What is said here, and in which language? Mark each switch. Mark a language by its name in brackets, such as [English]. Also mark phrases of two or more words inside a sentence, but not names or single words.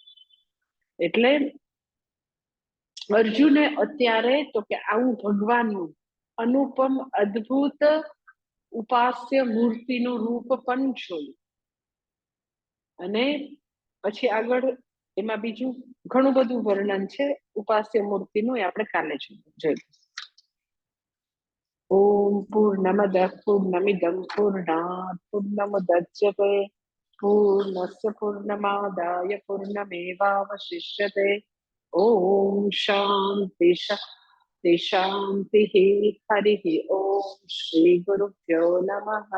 [Gujarati] એટલે અર્જુને અત્યારે તો કે આવું ભગવાનનું અનુપમ અદ્ભુત ઉપાસ્ય મૂર્તિનું રૂપ પણ જોયું. અને પછી આગળ એમાં બીજું ઘણું બધું વર્ણન છે ઉપાસ્ય મૂર્તિનું, એ આપણે કાલે જોઈશું. [Sanskrit] ओम पूर्णमदः पूर्णमिदं पूर्णात् पूर्णमुदच्यते पूर्णस्य पूर्णमादाय पूर्णमेवावशिष्यते। ओम शांति शांति शांतिः। हरिः ओम श्री गुरुभ्यो नमः।